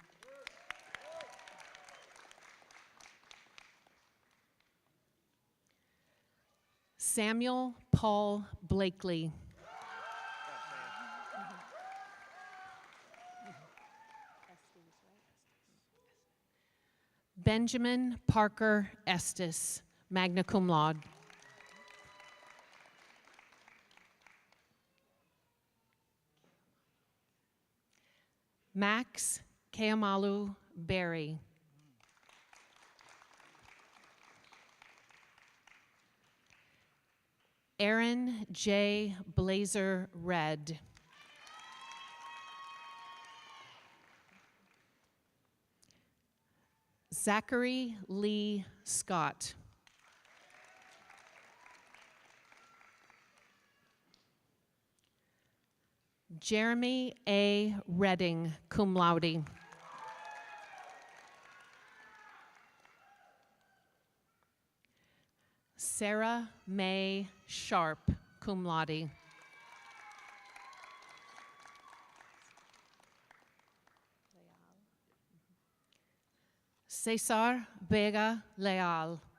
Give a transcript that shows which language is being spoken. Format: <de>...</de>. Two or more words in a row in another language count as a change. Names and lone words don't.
<en>Samuel Paul Blakely. Benjamin Parker Estes,</en> <la>magna cum laude.</la> <en>Max Keamalu Berry. Aaron J. Blazer Red. Zachary Lee Scott. Jeremy A. Redding,</en> <la>cum laude.</la> <en>Sarah May Sharp,</en> <la>cum laude.</la> <en>Cesar Vega Leal.</en>